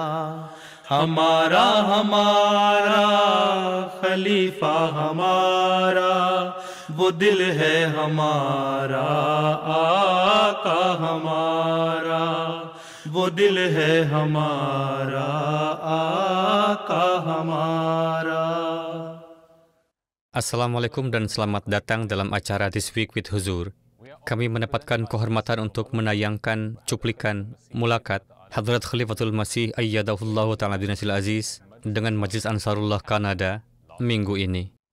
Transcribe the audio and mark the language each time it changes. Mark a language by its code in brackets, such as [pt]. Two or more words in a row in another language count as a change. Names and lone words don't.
[hi] हमारा हमारा खलीफा हमारा, वो दिल है हमारा, आका हमारा, वो दिल है हमारा, आका हमारा. [id] Assalamualaikum dan selamat datang dalam acara This Week with Huzur. Kami mendapatkan kehormatan untuk menayangkan cuplikan mulakat Hadrat Khalifatul Masih [ar] أيده الله تعالى بنصره العزيز [id] dengan Majlis Ansarullah Kanada minggu ini.